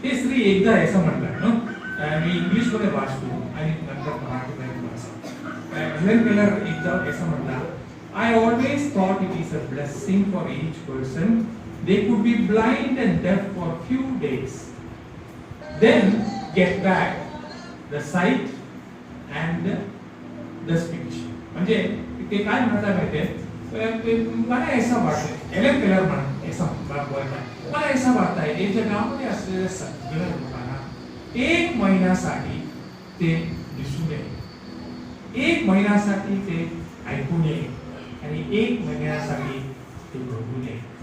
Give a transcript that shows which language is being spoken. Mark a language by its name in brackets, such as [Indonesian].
[Marathi] ते स्त्री एकदा असं म्हणतात, मी इंग्लिश मध्ये वाचतो आणि नंतर मराठीमध्ये वाचतो. [English] Helen Keller एकदा असं म्हणतात, I always thought it is a blessing for each person. They could be blind and deaf for few days, then get back the sight and the speech. [Marathi] म्हणजे ते काय म्हणतात माहितीये, मला ऐसा वाटतंय, हेलन केलर म्हणा ऐसा बोलतात, मला ऐसा वाटतंय हे जगामध्ये असलेल्या सगळ्या लोकांना 1 महिन्यासाठी ते दिसून येईल, 1 महिन्यासाठी ते ऐकून येईल, आणि 1 महिन्यासाठी ते बघून येईल.